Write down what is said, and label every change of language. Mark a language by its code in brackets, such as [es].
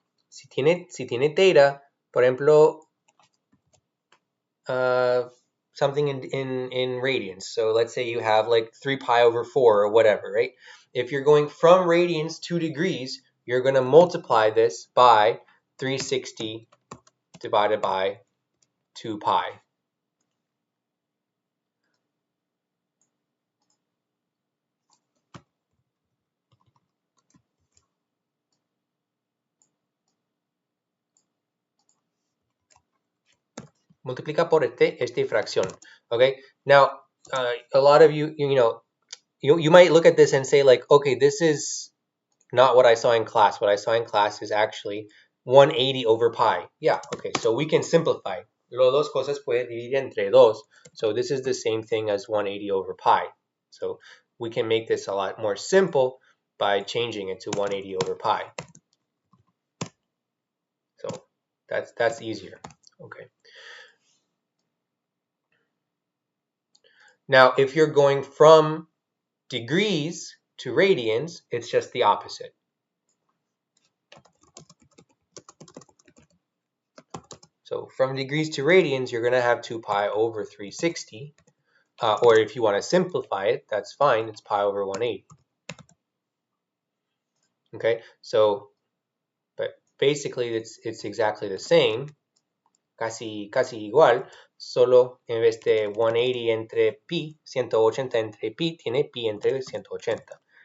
[es] Si tiene theta, por ejemplo, [en] something in radians. So let's say you have like 3 pi over 4 or whatever, right? If you're going from radians to degrees, you're going to multiply this by 360 divided by 2 pi. [es] Multiplica por esta fracción. [en] Okay, now a lot of you might look at this and say like, okay, this is not what I saw in class. What I saw in class is actually 180 over pi. Yeah, okay, so we can simplify. [es] Lo dos cosas puede dividir entre dos. [en] So this is the same thing as 180 over pi. So we can make this a lot more simple by changing it to 180 over pi. So that's easier. Okay. Now, if you're going from degrees to radians, it's just the opposite. So from degrees to radians, you're going to have 2 pi over 360. Or if you want to simplify it, that's fine. It's pi over 180. Okay, so, but basically it's exactly the same. [es] Casi igual. Solo en vez de 180 entre pi, 180 entre pi, tiene pi entre 180.